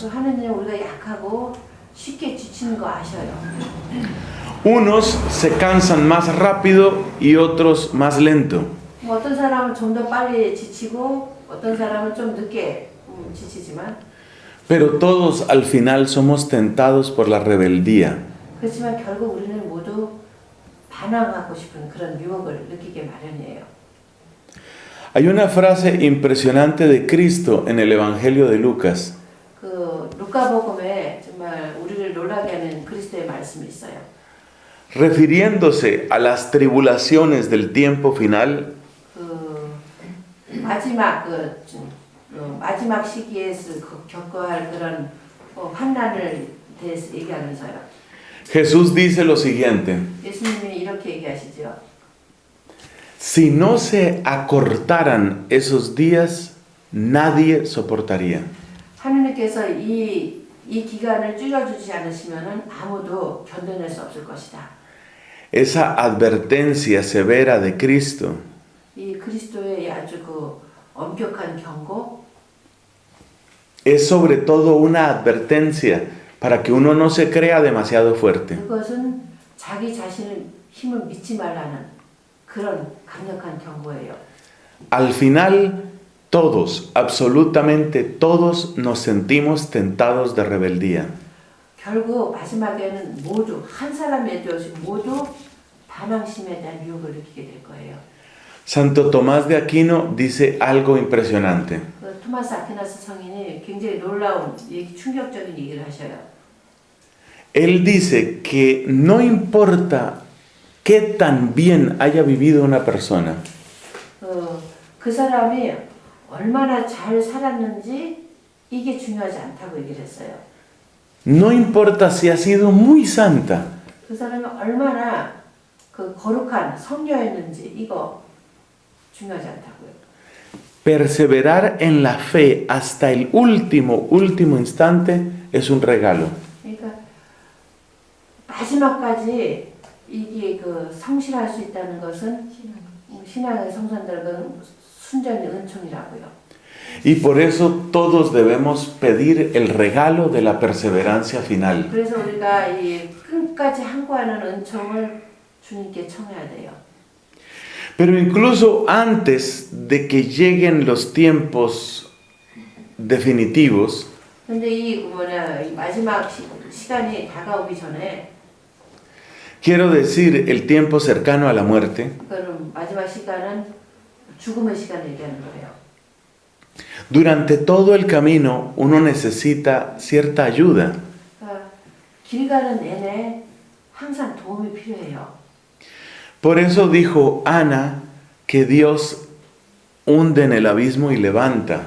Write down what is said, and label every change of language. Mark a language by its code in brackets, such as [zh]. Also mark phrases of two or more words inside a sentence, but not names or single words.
[ko] 하느님은 우리가 약하고 쉽게 지치는 거 아셔요. [es] Unos se cansan más rápido y otros más lento. [ko] 뭐 어떤 사람은 좀 더 빨리 지치고 어떤 사람은 좀 늦게 지치지만 [es] Pero todos al final somos tentados por la rebeldía. [ko] 그렇지만 결국 우리는 모두 반항하고 싶은 그런 유혹을 느끼게 마련이에요. [es] Hay una frase impresionante de Cristo en el Evangelio de Lucas. [ko] 그 루카복음에 정말 우리를 놀라게 하는 그리스도의 말씀이 있어요. [es] Refiriéndose a las tribulaciones del tiempo final, [ko] 그 마지막 시기에서 겪어야 할 그런 환난을 대해서 얘기하면서요. [es] Jesús dice lo siguiente: [ko] 예수님이 이렇게 얘기하시죠. [es] si no se acortaran esos días, nadie soportaría. [ko] 하느님께서 이 기간을 줄여주지 않으시면은 아무도 견뎌낼 수 없을 것이다. [es] Esa advertencia severa de Cristo [ko] 이 그리스도의 아주 그 엄격한 경고, [es] es sobre todo una advertencia para que uno no se crea demasiado fuerte. [ko] 그것은 자기 자신의 힘을 믿지 말라는 그런 강력한 경고예요. [es] Al final, todos, absolutamente todos, nos sentimos tentados de rebeldía. [ko] 결국 마지막에는 모두 한 사람에 대해서 모두 반항심에 대한 유혹을 느끼게 될 거예요. [es] Santo Tomás de Aquino dice algo impresionante. [ko] 그 토마스 아퀴나스 성인이 굉장히 놀라운 충격적인 얘기를 하셔요. [es] Él dice que no importa qué tan bien haya vivido una persona, [ko] 그 사람이 얼마나 잘 살았는지 이게 중요하지 않다고 얘기를 했어요. [es] no importa si ha sido muy santa, [ko] 그 사람이 얼마나 그 거룩한 성녀였는지 이거 중요하지 않다고요. [es] perseverar en la fe hasta el último instante es un regalo. [ko] 그러니까 마지막까지 이게 그 성실할 수 있다는 것은 신앙의 성산들은 순전히 은총이라고요. [es] Y por eso todos debemos pedir el regalo de la perseverancia final. [ko] 그래서 우리가 이 끝까지 항구하는 은총을 주님께 청해야 돼요. [es] Pero incluso antes de que lleguen los tiempos definitivos, [ko] 근데 이 마지막 시간이 다가오기 전에, [es] quiero decir el tiempo cercano a la muerte, [ko] 그럼 마지막 시간은 죽음의 시간을 얘기하는 거예요. [es] durante todo el camino uno necesita cierta ayuda. [ko] 그러니까 길 가는 내내 항상 도움이 필요해요. [es] Por eso dijo Ana que Dios hunde en el abismo y levanta.